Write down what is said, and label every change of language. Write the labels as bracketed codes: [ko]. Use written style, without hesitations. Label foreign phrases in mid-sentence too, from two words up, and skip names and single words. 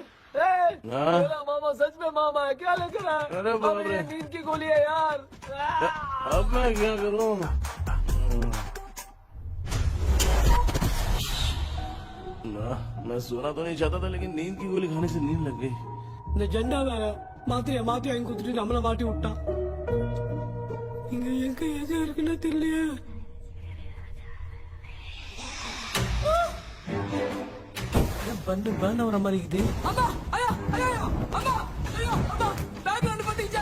[hi] हाँ? मेरा मामा सच में मामा है, क्या लेकर आया? अरे बाप अबे, रे। ये नींद की गोली है यार। अब मैं क्या करूँ? मैं सोना तो नहीं चाहता था, लेकिन नींद की गोली खाने से नींद लग गई। [ta] நிஜண்டா வேற மாத்திரையா மாத்தி வாங்கி கொடுத்துட்டு நம்மள மாட்டி விட்டான். இங்க எங்க எது இருக்குன்னு தெரியலையே. பண்டு பர்ன் ஆகிற மாதிரி இருக்குது. அம்மா, ஐயா, ஐயா, அம்மா, ஐயா, அம்மா, பேக்ல வந்து பட்டுச்சே.